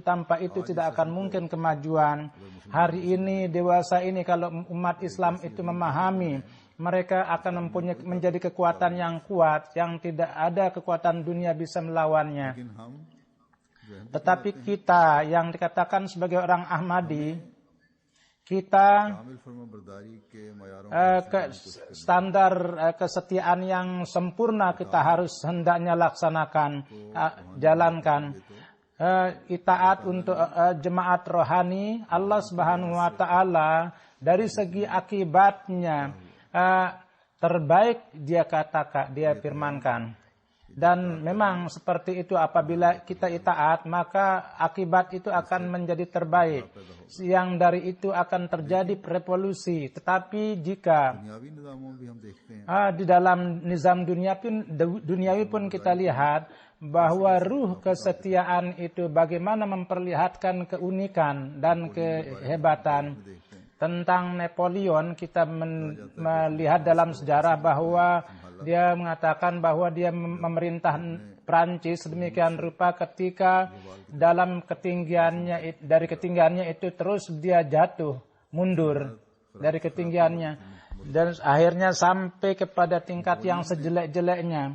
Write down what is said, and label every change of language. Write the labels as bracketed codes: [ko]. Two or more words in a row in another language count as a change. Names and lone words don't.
[id] Tanpa itu tidak akan mungkin kemajuan. Hari ini, dewasa ini, kalau umat Islam itu memahami, mereka akan menjadi kekuatan yang kuat, yang tidak ada kekuatan dunia bisa melawannya. Tetapi kita yang dikatakan sebagai orang Ahmadi, kita [ur] کامل فرمانبرداری کے معیاروں [id] standar kesetiaan yang sempurna kita harus hendaknya laksanakan, jalankan. Itaat untuk jemaat rohani [ar] الله سبحانه وتعالى [id] dari segi akibatnya terbaik dia katakan, dia firmankan. Dan memang seperti itu, apabila kita itaat maka akibat itu akan menjadi terbaik. Yang dari itu akan terjadi revolusi. Tetapi jika [ur] دنیاوی نظاموں بھی ہم دیکھتے ہیں [id] di dalam nizam duniawi pun kita lihat bahwa ruh kesetiaan itu bagaimana memperlihatkan keunikan dan kehebatan. Tentang Napoleon kita melihat dalam sejarah bahwa dia mengatakan bahwa dia memerintah Prancis sedemikian rupa ketika dalam ketinggiannya, dari ketinggiannya itu terus dia jatuh mundur dari ketinggiannya dan akhirnya sampai kepada tingkat yang sejelek-jeleknya.